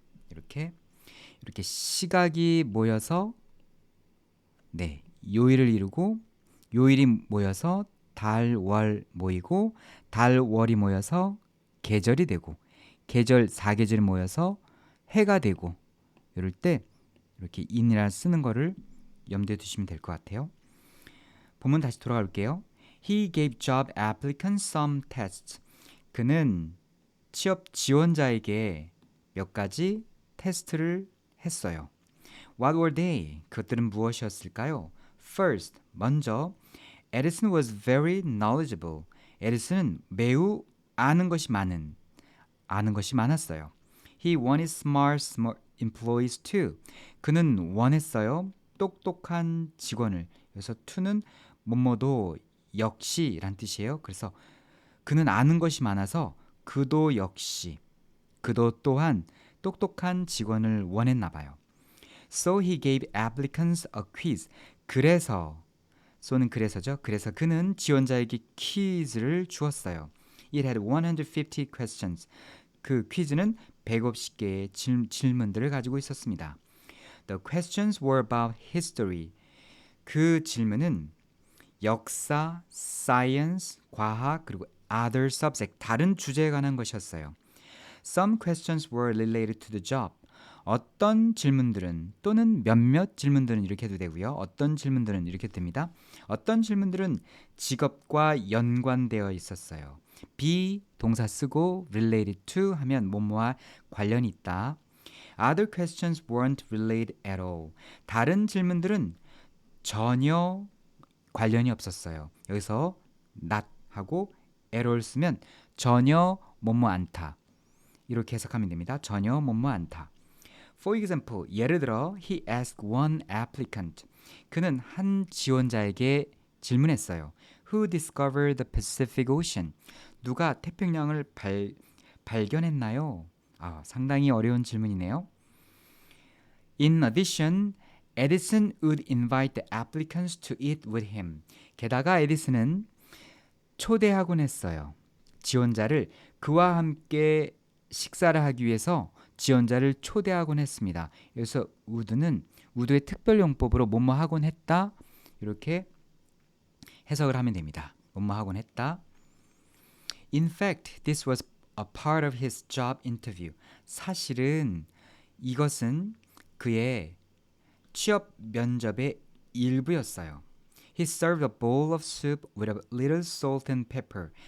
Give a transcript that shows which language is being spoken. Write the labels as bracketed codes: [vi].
[ko] 이렇게 시각이 모여서 네, 요일을 이루고 요일이 모여서 달, 월 모이고 달, 월이 모여서 계절이 되고 계절, 사계절이 모여서 해가 되고 이럴 때 이렇게 in이라 쓰는 거를 염두에 두시면 될 것 같아요. 본문 다시 돌아가 볼게요. [en] He gave job applicants some tests. [ko] 그는 취업 지원자에게 몇 가지 테스트를 했어요. [en] What were they? [ko] 그것들은 무엇이었을까요? [en] First, [ko] 먼저 [en] Edison was very knowledgeable. [ko] 에디슨은 매우 아는 것이 많았어요. [en] He wanted smart employees too. [ko] 그는 원했어요. 똑똑한 직원을. 그래서 to는 뭐뭐도 역시란 뜻이에요. 그래서 그는 아는 것이 많아서 그도 역시 그도 또한 똑똑한 직원을 원했나 봐요. [en] So he gave applicants a quiz. [ko] 그래서 so는 그래서죠. 그래서 그는 지원자에게 퀴즈를 주었어요. [en] It had 150 questions. [ko] 그 퀴즈는 150개의 질문들을 가지고 있었습니다. [en] The questions were about history. [ko] 그 질문은 역사, science, 과학, 그리고 [en] other subject, [ko] 다른 주제에 관한 것이었어요. [en] Some questions were related to the job. [ko] 어떤 질문들은 또는 몇몇 질문들은 이렇게 해도 되고요. 어떤 질문들은 이렇게 됩니다. 어떤 질문들은 직업과 연관되어 있었어요. be 동사 쓰고 related to 하면 뭐뭐와 관련이 있다. [en] Other questions weren't related at all. [ko] 다른 질문들은 전혀 관련이 없었어요. 여기서 not 하고 at all 쓰면 전혀 뭐뭐 않다. 이렇게 해석하면 됩니다. 전혀 뭐뭐 않다. [en] For example, [ko] 예를 들어 [en] he asked one applicant. [ko] 그는 한 지원자에게 질문했어요. [en] Who discovered the Pacific Ocean? [ko] 누가 태평양을 발견했나요? 상당히 어려운 질문이네요. [en] In addition, Edison would invite the applicants to eat with him. [ko] 게다가 에디슨은 초대하곤 했어요. 지원자를 그와 함께 식사를 하기 위해서 지원자를 초대하곤 했습니다. 여기서 would는 would의 특별용법으로 뭐뭐 하곤 했다 이렇게 해석을 하면 됩니다. 뭐뭐 하곤 했다. [en] In fact, this was a part of his job interview. [ko] 사실은 이것은 그의 취업 면접의 일부였어요. [en] He served a bowl of soup with a little salt and pepper.